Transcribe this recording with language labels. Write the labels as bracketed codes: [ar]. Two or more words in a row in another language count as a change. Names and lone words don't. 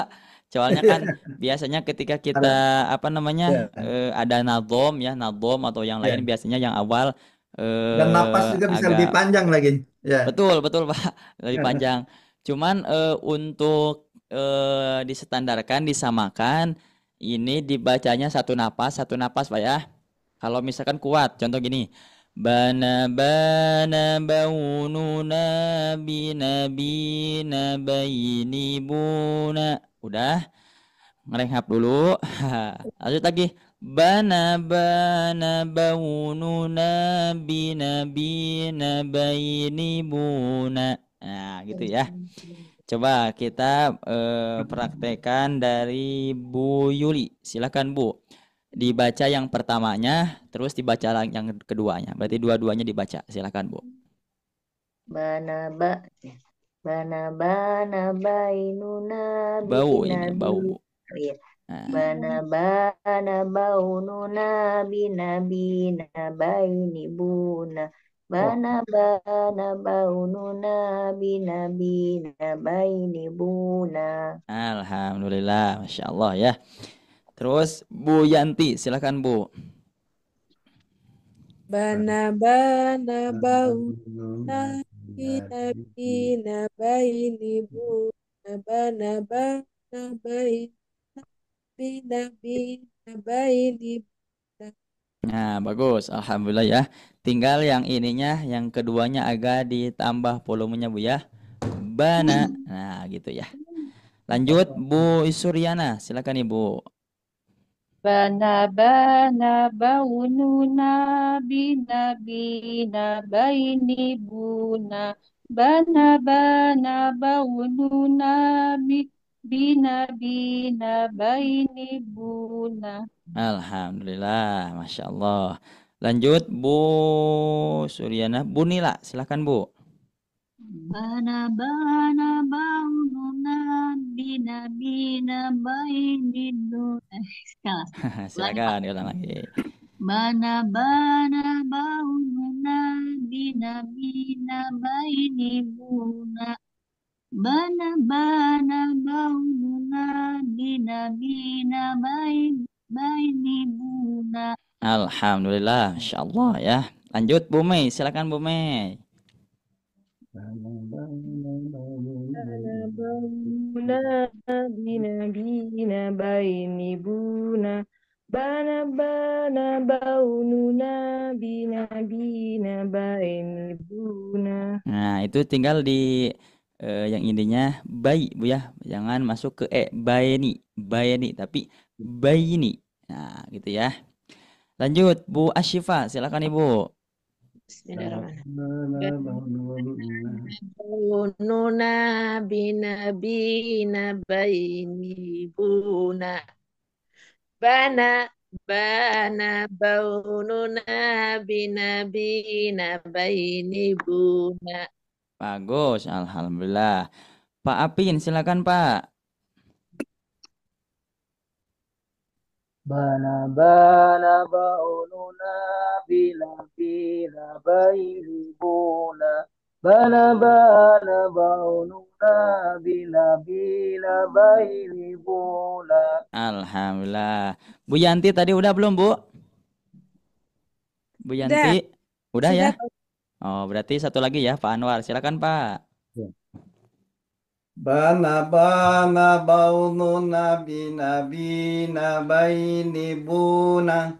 [id] Soalnya kan biasanya ketika kita apa namanya ada nadom ya, nadom atau yang lain biasanya yang awal Dan napas juga bisa lebih panjang lagi. Ya. Betul Pak, lebih panjang. Cuman untuk distandarkan, disamakan, ini dibacanya satu napas Pak ya. Kalau misalkan kuat, contoh gini. Bana baununa bina baini buna. Udah, ngerenghap dulu. Lanjut lagi. Bana baununa bina baini buna. Nah, gitu ya. Coba kita praktekan dari Bu Yuli. Silakan Bu. Dibaca yang pertamanya, terus dibaca yang keduanya. Berarti dua-duanya dibaca. Silakan Bu. Bana bainuna Bau ini, bau Bu. Iya. Bana baununa bina baini buna. Bana baununa bina baini buna. Alhamdulillah, [ar] ما شاء الله [id] ya. Terus Bu Yanti, silakan Bu. Bana bana bauna bina bina baini buna bana bana baina bina bina baini buna. Nah, bagus. Alhamdulillah ya. Tinggal yang ininya, yang keduanya agak ditambah volumenya Bu ya. Bana. Nah, gitu ya. Lanjut Bu Suryana, silakan Ibu. Bana bana baununa bina bina baini buna. Bana bana baununa bina bina baini buna. Alhamdulillah, [ar] ما شاء الله. [id] Lanjut Bu Suryana, Bu Nila, silakan Bu. Bana bana baununa bina bina baini duna. Silakan ulang lagi. Bana bana baununa bina bina baini buna. Bana bana baununa bina bina baini buna. Alhamdulillah, [ar] ما شاء الله [id] ya. Lanjut Bu Mei, silakan Bu Mei. Bana bauna bina bina baini buna. Bana bana baununa bina bina baini buna. Nah, itu tinggal di yang intinya bayi Bu ya. Jangan masuk ke bayani, tapi bayini. Nah, gitu ya. Lanjut Bu Asyifa, silakan Ibu. Baununa bina bina baini buna. Bana bana baununa bina bina baini buna. Bagus, alhamdulillah. Pak Apin, silakan Pak. Bana bana baununa bila bila baini buna. Bana bana baununa bila bila baini buna. Alhamdulillah. Bu Yanti tadi udah belum Bu? Bu Yanti, udah ya? Oh, berarti satu lagi ya Pak Anwar. Silakan Pak. Bana bana baununa bina bina baini buna.